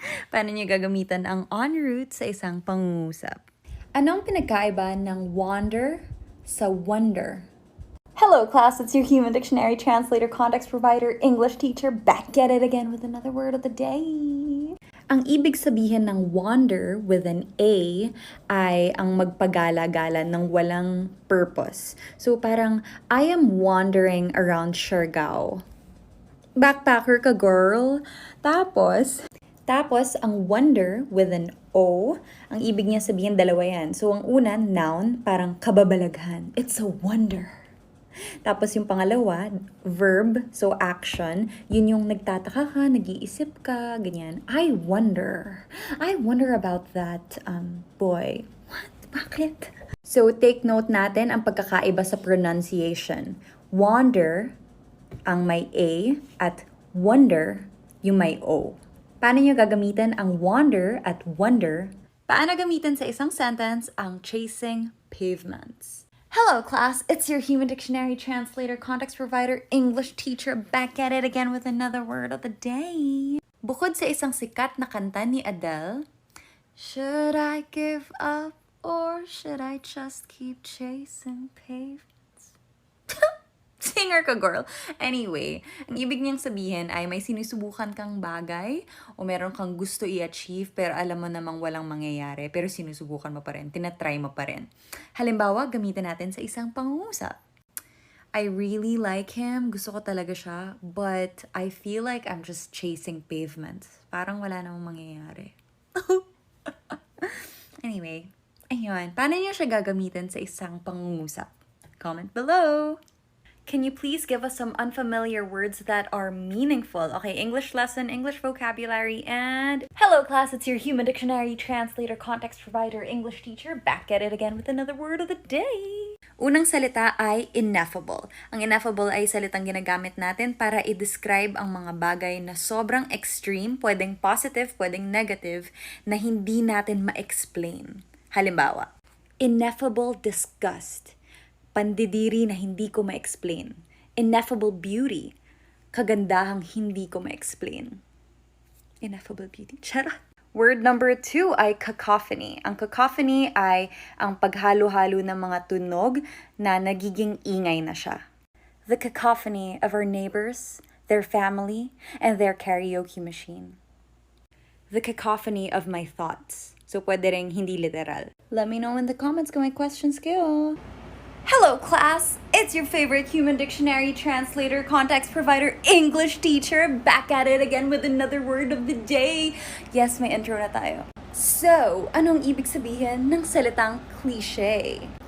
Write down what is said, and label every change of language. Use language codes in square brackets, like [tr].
[tl] Paano niyo gagamitan ang en route sa isang pangungusap? Anong pinagkaiba ng wander sa wonder? [en] Hello class, it's your human dictionary translator, context provider, English teacher, back at it again with another word of the day. [tl] Ang ibig sabihin ng wander with an A ay ang magpagala-gala ng walang purpose. [en] So [tl] parang, [en] I am wandering around Siargao. [tl] Backpacker ka, girl. Tapos ang wonder with an O, ang ibig niya sabihin dalawa yan. So ang una, noun, parang kababalaghan. [en] It's a wonder. [tl] Tapos yung pangalawa, verb, so action, yun yung nagtataka ka, nag-iisip ka, ganyan. [en] I wonder about that boy. What? [tl] Bakit? So take note natin ang pagkakaiba sa pronunciation. Wander, ang may A, at wonder, yung may O. Paano nyo gagamitin ang wander at wonder? Paano gamitin sa isang sentence ang chasing pavements? [en] Hello class, it's your human dictionary translator, context provider, English teacher, back at it again with another word of the day. [tl] Bukod sa isang sikat na kanta ni Adele, [en] should I give up or should I just keep chasing pavements? [tl] Singer ka, girl. Anyway, ang ibig niyang sabihin ay may sinusubukan kang bagay o meron kang gusto i-achieve pero alam mo namang walang mangyayari pero sinusubukan mo pa rin, tinatry mo pa rin. Halimbawa, gamitin natin sa isang pangungusap. [en] I really like him, [tl] gusto ko talaga siya, [en] but I feel like I'm just chasing pavements. [tl] Parang wala namang mangyayari. Anyway, ayun. Paano niyo siya gagamitin sa isang pangungusap? [en] Comment below! Can you please give us some unfamiliar words that are meaningful? Okay, English lesson, English vocabulary, and... Hello class, it's your human dictionary translator, context provider, English teacher, back at it again with another word of the day. [tl] Unang salita ay ineffable. Ang ineffable ay salitang ginagamit natin para i-describe ang mga bagay na sobrang extreme, pwedeng positive, pwedeng negative, na hindi natin ma-explain. Halimbawa, [en] ineffable disgust. [tl] Pandidiri na hindi ko ma-explain. [en] Ineffable beauty. [tl] Kagandahang hindi ko ma-explain. Ineffable beauty. Charot. [en] Word number 2 ay cacophony. [tl] Ang cacophony ay ang paghalo-halo ng mga tunog na nagiging ingay na siya. [en] The cacophony of our neighbors, their family, and their karaoke machine. The cacophony of my thoughts. [tl] So pwede ring hindi literal. [en] Let me know in the comments [tl] kung may questions kayo. [en] Hello class! It's your favorite human dictionary translator, context provider, English teacher, back at it again with another word of the day. [tl] Yes, may intro na tayo. So, anong ibig sabihin ng salitang cliche?